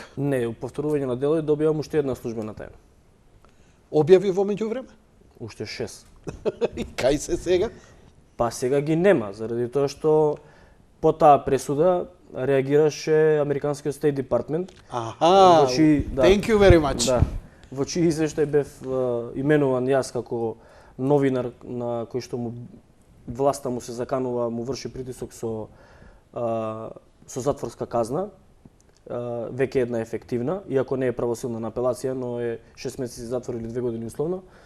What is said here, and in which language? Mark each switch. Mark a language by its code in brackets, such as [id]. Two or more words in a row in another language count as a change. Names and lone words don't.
[mk] Не, повторување на дело и добивам уште една службена тајна. Објави во меѓувреме? Уште 6. И кај се сега? Па сега ги нема, заради тоа што по таа пресуда реагираше Американскиот State Department. Аха, да, [en] thank you very much. [mk] Да, во чии извештај бев именуван јас како новинар на кој што власта му се заканува, му врши притисок со затворска казна, веќе една ефективна, иако не е правосилна на апелација, но е 6 месеци затвор или 2 години условно.